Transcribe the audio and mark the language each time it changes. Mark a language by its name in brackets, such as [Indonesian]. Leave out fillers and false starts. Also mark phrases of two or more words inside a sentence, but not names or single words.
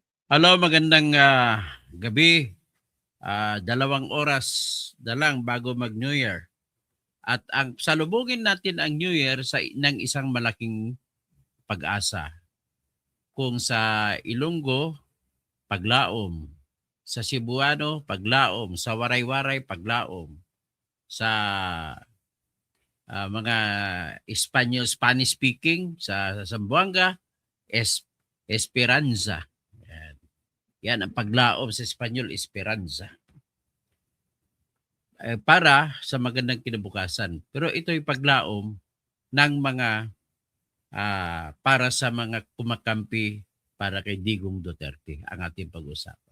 [Filipino] Hello, magandang gabi. 2 oras na lang bago mag- [English] New Year. [Filipino] At ang salubungin natin ang [English] New Year [Filipino] ng isang malaking pag-asa. Kung sa Ilonggo, paglaom. Sa Cebuano, paglaom. Sa Waray-Waray, paglaom. Sa mga [English] Spanish speaking, [Filipino] sa Zamboanga, Esperanza. Yan. Yan ang paglaom sa Espanyol, Esperanza. Para sa magandang kinabukasan. Pero ito'y paglaom ng mga para sa mga kumakampi para kay Digong Duterte ang ating pag-usapan.